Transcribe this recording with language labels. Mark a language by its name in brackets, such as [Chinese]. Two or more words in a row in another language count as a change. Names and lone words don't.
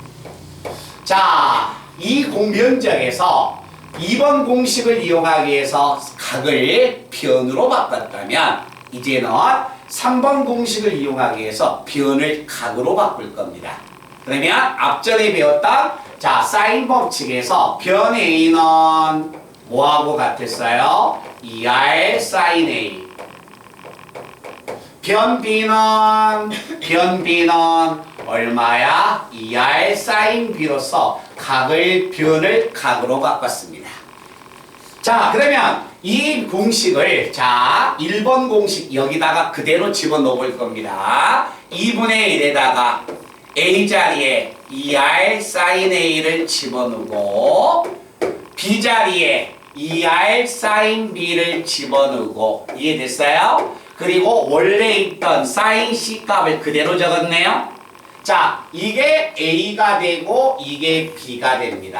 [Korean] 자, 이 면적에서 2번 공식을 이용하기 위해서 각을 변으로 바꿨다면 이제는 3번 공식을 이용하기 위해서 변을 각으로 바꿀 겁니다. 그러면 앞전에 배웠던 자, 사인 법칙에서 변 A는 뭐하고 같았어요? 2R sin A. 변 B는 얼마야? 2R sin B로서 변을 각으로 바꿨습니다. 자, 그러면 이 공식을 자 1번 공식 여기다가 그대로 집어넣어 볼 겁니다. 2분의 1에다가 A 자리에 2R sin A를 집어넣고 B 자리에 2R sin B를 집어넣고 이해됐어요? 그리고 원래 있던 sin C 값을 그대로 적었네요. 자, 이게 A가 되고 이게 B가 됩니다.